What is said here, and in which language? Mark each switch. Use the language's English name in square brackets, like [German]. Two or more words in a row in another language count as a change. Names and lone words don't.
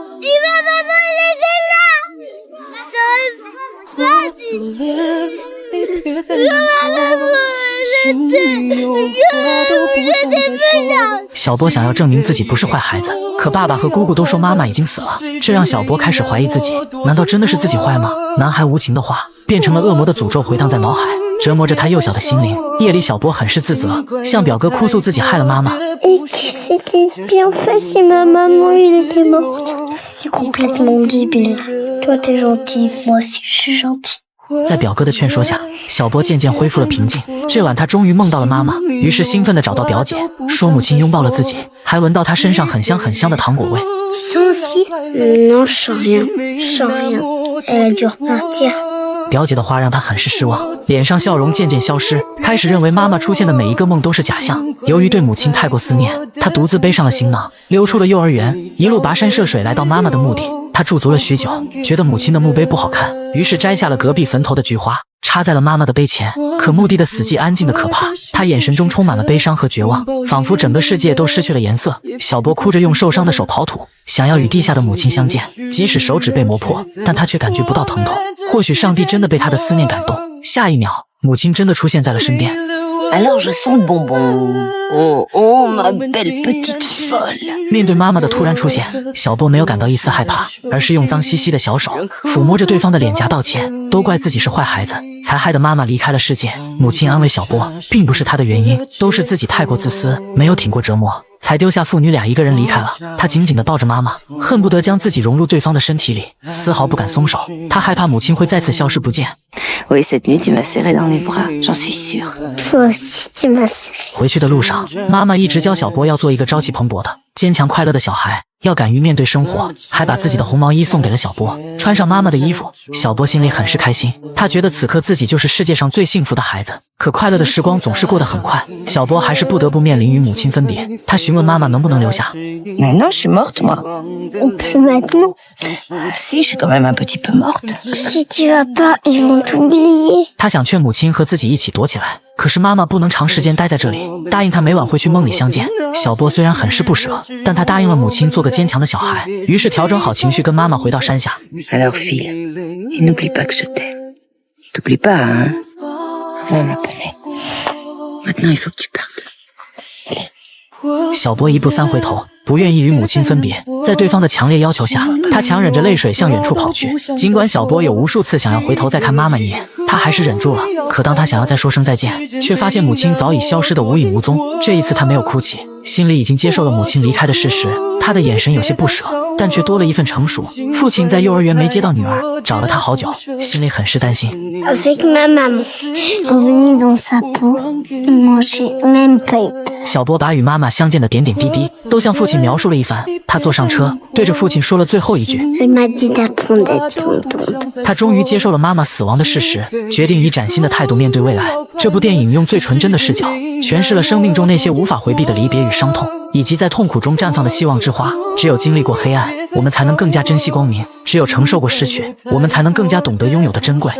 [Chinese] 小波想要证明自己不是坏孩子，可爸爸和姑姑都说妈妈已经死了，这让小波开始怀疑自己，难道真的是自己坏吗？男孩无情的话变成了恶魔的诅咒，回荡在脑海，折磨着他幼小的心灵。夜里，小波很是自责，向表哥哭诉自己害了妈妈。 [French] Et que c'était bien fait si ma maman était morte. T'es complètement débile. Toi t'es gentil, moi aussi je suis gentil. [Chinese] 在表哥的劝说下，小波渐渐恢复了平静。这晚他终于梦到了妈妈，于是兴奋地找到表姐，说母亲拥抱了自己，还闻到她身上很香的糖果味。 [French] Tu sens aussi? Non, je sens rien. Je sens rien. Elle a dû repartir. [Chinese] 表姐的话让他很是失望，脸上笑容渐渐消失，开始认为妈妈出现的每一个梦都是假象。由于对母亲太过思念，他独自背上了行囊，溜出了幼儿园，一路跋山涉水来到妈妈的墓地。他驻足了许久，觉得母亲的墓碑不好看，于是摘下了隔壁坟头的菊花，插在了妈妈的碑前。可墓地的死寂安静的可怕，他眼神中充满了悲伤和绝望，仿佛整个世界都失去了颜色。小波哭着用受伤的手刨土，想要与地下的母亲相见，即使手指被磨破，但他却感觉不到疼痛。或许上帝真的被他的思念感动，下一秒，母亲真的出现在了身边。 [French] Alors je sens le bonbon. Oh, oh, ma belle petite folle. [Chinese] 面对妈妈的突然出现，小波没有感到一丝害怕，而是用脏兮兮的小手抚摸着对方的脸颊道歉，都怪自己是坏孩子，才害得妈妈离开了世界。母亲安慰小波，并不是他的原因，都是自己太过自私，没有挺过折磨，才丢下父女俩一个人离开了。他紧紧地抱着妈妈，恨不得将自己融入对方的身体里，丝毫不敢松手。他害怕母亲会再次消失不见。 [French] Oui, cette nuit, tu m'as serré dans les bras, j'en suis sûre. Toi aussi tu m'as serré. [Chinese] 回去的路上，妈妈一直教小波要做一个朝气蓬勃的、坚强快乐的小孩，要敢于面对生活，还把自己的红毛衣送给了小波。穿上妈妈的衣服，小波心里很是开心，他觉得此刻自己就是世界上最幸福的孩子。可快乐的时光总是过得很快，小波还是不得不面临与母亲分别。他询问妈妈能不能留下。 [French] Mais non, je suis morte, moi. Plus maintenant. Si, je suis quand même un petit peu morte. Si tu vas pas, ils vont t'oublier. [Chinese] 他想劝母亲和自己一起躲起来， 可是妈妈不能长时间待在这里，答应她每晚会去梦里相见。小波虽然很是不舍，但他答应了母亲做个坚强的小孩，于是调整好情绪跟妈妈回到山下。 [French] Alors file, et n'oublie pas que je t'aime. T'oublies pas, hein? Va ma planète. Maintenant il faut que tu partes. [Chinese] 小波一步三回头，不愿意与母亲分别。在对方的强烈要求下，他强忍着泪水向远处跑去。尽管小波有无数次想要回头再看妈妈一眼，他还是忍住了。可当他想要再说声再见，却发现母亲早已消失得无影无踪。这一次他没有哭泣，心里已经接受了母亲离开的事实。他的眼神有些不舍，但却多了一份成熟。父亲在幼儿园没接到女儿，找了他好久，心里很是担心。 [French] Avec ma maman, revenue dans sa peau, manger même pas. [Chinese] 小波把与妈妈相见的点点滴滴都向父亲描述了一番。他坐上车，对着父亲说了最后一句。 [French] Elle m'a dit d'apprendre à être contente. [Chinese] 他终于接受了妈妈死亡的事实，决定以崭新的态度面对未来。这部电影用最纯真的视角，诠释了生命中那些无法回避的离别与伤痛，以及在痛苦中绽放的希望之花。只有经历过黑暗，我们才能更加珍惜光明；只有承受过失去，我们才能更加懂得拥有的珍贵。